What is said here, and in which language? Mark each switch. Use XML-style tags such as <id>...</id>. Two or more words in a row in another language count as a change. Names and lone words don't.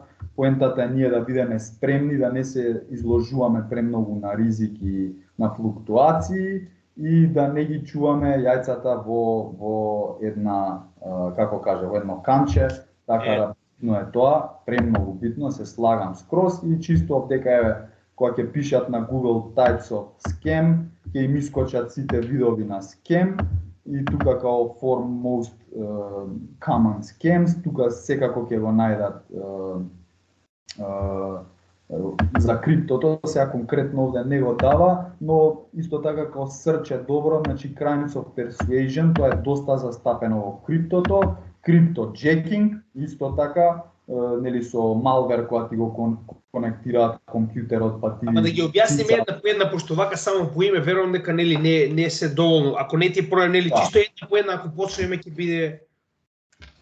<mk>Поентата е ние да бидеме спремни, да не се изложуваме премногу на ризики, на флуктуации и да не ги чуваме јајцата во една како каже, во едно канче, така да битно е тоа, премногу битно, се слагам скроз и чисто овдека еве кога ќе пишат на Google</mk> <en>types of scam,</en> <mk>ќе им искочат сите видови на scam и тука као</mk> <en>for most common scams,</en> <mk>тука секако ќе го најдат за криптото, сега конкретно овде не го дава, но исто така како search е добро, значи</mk> <en>crimes of persuasion,</en> <mk>тоа е доста застапено во криптото, cryptojacking, исто така, нели со malware кога ти го конектираат компјутерот, па ти... Ама да ги објасниме една по една, пошто вака само по име, верувам дека нели не се доволно. Ако не ти проја, нели чисто една по една, ако почнеме ќе биде...</mk>